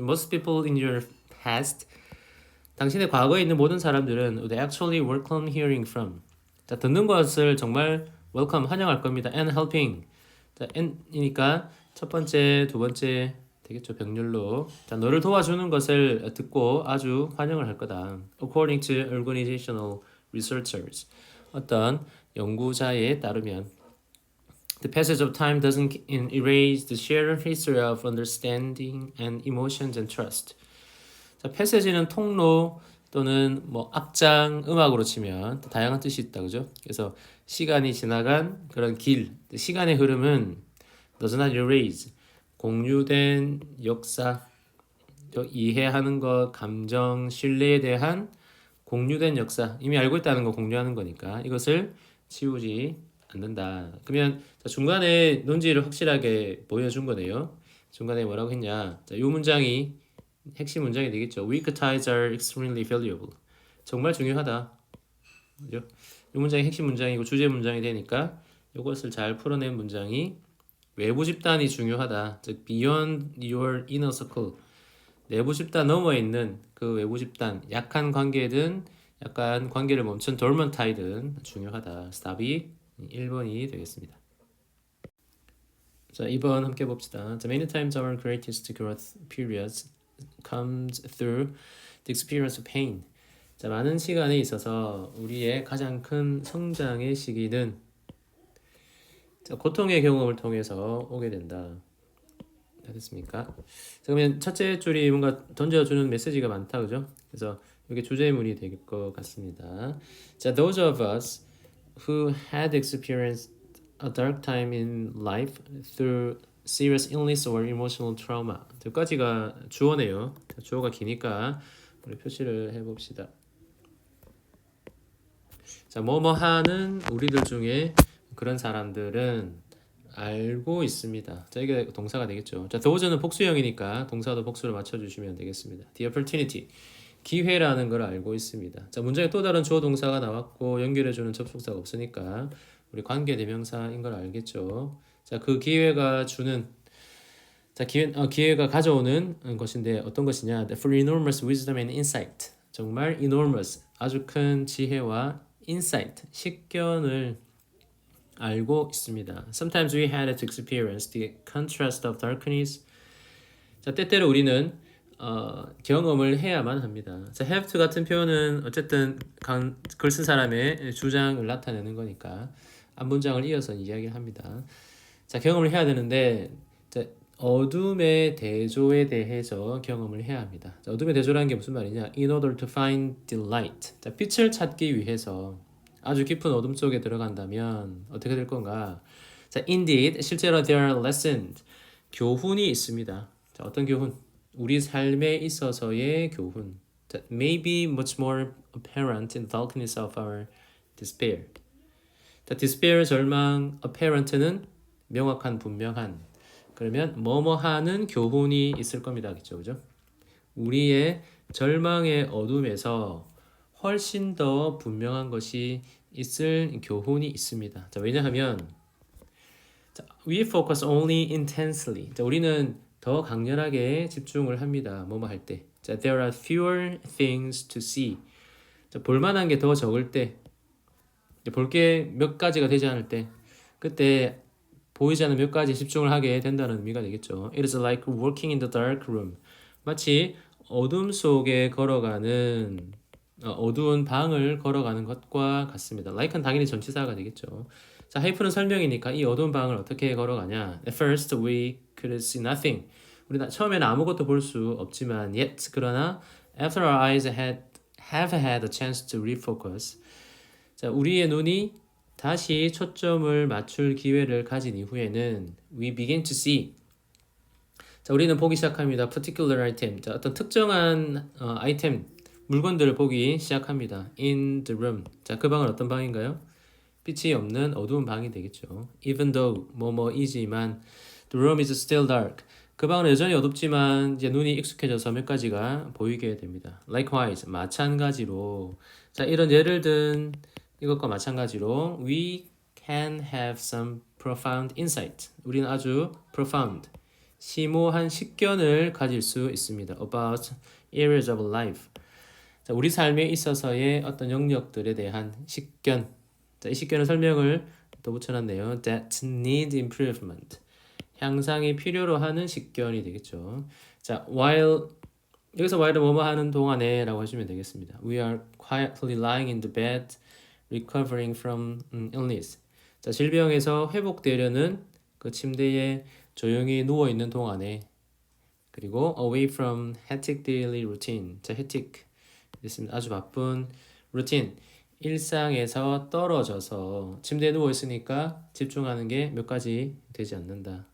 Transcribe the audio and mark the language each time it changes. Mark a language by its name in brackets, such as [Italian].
[English] Most people in your past [Korean] 당신의 과거에 있는 모든 사람들은 [English] would actually welcome hearing from [Korean] 자, 듣는 것을 정말 [English] welcome [Korean] 환영할 겁니다. and helping 자, and이니까 첫 번째, 두 번째 되겠죠. 병렬로 자, 너를 도와주는 것을 듣고 아주 환영을 할 거다. [English] According to organizational researchers [Korean] 어떤 연구자에 따르면 [English] The passage of time doesn't erase the shared history of understanding and emotions and trust. [Korean] 자, 패세지는 통로 또는 뭐 악장 음악으로 치면 다양한 뜻이 있다 그죠? 그래서 시간이 지나간 그런 길, 시간의 흐름은 [English] does not erase [Korean] 공유된 역사, 이해하는 것, 감정, 신뢰에 대한 공유된 역사, 이미 알고 있다는 거 공유하는 거니까 이것을 지우지 않는다. 그러면 중간에 논지를 확실하게 보여준 거네요. 중간에 뭐라고 했냐? 자, 이 문장이 핵심 문장이 되겠죠. [English] Weak ties are extremely valuable. [Korean] 정말 중요하다. 그죠? 이 문장이 핵심 문장이고 주제 문장이 되니까 이것을 잘 풀어낸 문장이 외부 집단이 중요하다. [English] 즉 beyond your inner circle. [Korean] 내부 집단 너머에 있는 그 외부 집단 약한 관계든 약간 관계를 멈춘 dormant tie든 중요하다. 답이 1번이 되겠습니다. 자, 2번 함께 봅시다. [English] 자, many times our greatest growth periods comes through the experience of pain. [Korean] 자, 많은 시간에 있어서 우리의 가장 큰 성장의 시기는 자, 고통의 경험을 통해서 오게 된다. 됐습니까? 자, 그러면 첫째 줄이 뭔가 던져주는 메시지가 많다, 그죠? 그래서 이게 주제문이 될 것 같습니다. [English] 자, those of us who had experienced a dark time in life through serious illness or emotional trauma. [Korean] 여기까지가 주어네요. 주어가 기니까 우리 표시를 해봅시다. 자, 뭐뭐 하는 우리들 중에 그런 사람들은 알고 있습니다. 자, 이게 동사가 되겠죠. 자, those는 복수형이니까 동사도 복수를 맞춰주시면 되겠습니다. The opportunity, 기회라는 걸 알고 있습니다. 자, 문장에 또 다른 주어 동사가 나왔고 연결해주는 접속사가 없으니까 우리 관계대명사인 걸 알겠죠. 자, 그 기회가 주는 자, 기회가 가져오는 것인데 어떤 것이냐? [English] For enormous wisdom and insight. [Korean] 정말 enormous, 아주 큰 지혜와 insight, 식견을 알고 있습니다. [English] Sometimes we had to experience the contrast of darkness. [Korean] 자, 때때로 우리는 경험을 해야만 합니다. 자, have to 같은 표현은 어쨌든 글 쓴 사람의 주장을 나타내는 거니까 앞 문장을 이어서 이야기를 합니다. 자, 경험을 해야 되는데 자, 어둠의 대조에 대해서 경험을 해야 합니다. 자, 어둠의 대조라는 게 무슨 말이냐? [English] In order to find the light. [Korean] 자, 빛을 찾기 위해서 아주 깊은 어둠 속에 들어간다면 어떻게 될 건가? 자, indeed, 실제로 [English] there are lessons. [Korean] 교훈이 있습니다. 자, 어떤 교훈? 우리 삶에 있어서의 교훈. [English] That may be much more apparent in the darkness of our despair. [Korean] 자, despair, 절망, apparent는 명확한, 분명한. 그러면 뭐뭐하는 교훈이 있을 겁니다. 그죠? 우리의 절망의 어둠에서 훨씬 더 분명한 것이 있을 교훈이 있습니다. [English] 자, 왜냐하면 자, we focus only intensely. [Korean] 자, 우리는 더 강렬하게 집중을 합니다. 뭐뭐 할 때. [English] 자, there are fewer things to see. [Korean] 자, 볼만한 게 더 적을 때, 볼 게 몇 가지가 되지 않을 때, 그때 보이지 않는 몇 가지 집중을 하게 된다는 의미가 되겠죠. [English] It is like walking in the dark room. [Korean] 마치 어둠 속에 걸어가는 어두운 방을 걸어가는 것과 같습니다. like는 당연히 전치사가 되겠죠. 자, 하이프는 설명이니까 이 어두운 방을 어떻게 걸어가냐? [English] At first we could see nothing. [Korean] 우리 처음에는 아무것도 볼 수 없지만 [English] yet 그러나 after our eyes have had a chance to refocus. [Korean] 자, 우리의 눈이 다시 초점을 맞출 기회를 가진 이후에는 [English] we begin to see. [Korean] 자, 우리는 보기 시작합니다. [English] particular item. [Korean] 자, 어떤 특정한 아이템, 물건들을 보기 시작합니다. [English] in the room. [Korean] 자, 그 방은 어떤 방인가요? 빛이 없는 어두운 방이 되겠죠. [English] even though 뭐뭐이지만 the room is still dark. [Korean] 그 방은 여전히 어둡지만 이제 눈이 익숙해져서 몇 가지가 보이게 됩니다. [English] likewise, [Korean] 마찬가지로. 자, 이런 예를 든 이것과 마찬가지로 [English] we can have some profound insight. [Korean] 우리는 아주 profound, 심오한 식견을 가질 수 있습니다. [English] about areas of life. [Korean] 자, 우리 삶에 있어서의 어떤 영역들에 대한 식견. 자, 이 식견의 설명을 또 붙여놨네요. [English] that need improvement. [Korean] 향상이 필요로 하는 식견이 되겠죠. 자, while 여기서 while은 뭐뭐 하는 동안에 라고 하시면 되겠습니다. [English] We are quietly lying in the bed recovering from illness. [Korean] 자, 질병에서 회복되려는 그 침대에 조용히 누워 있는 동안에 그리고 [English] away from hectic daily routine. [Korean] 자, hectic 있습니다. 아주 바쁜 루틴. 일상에서 떨어져서 침대에 누워 있으니까 집중하는 게 몇 가지 되지 않는다.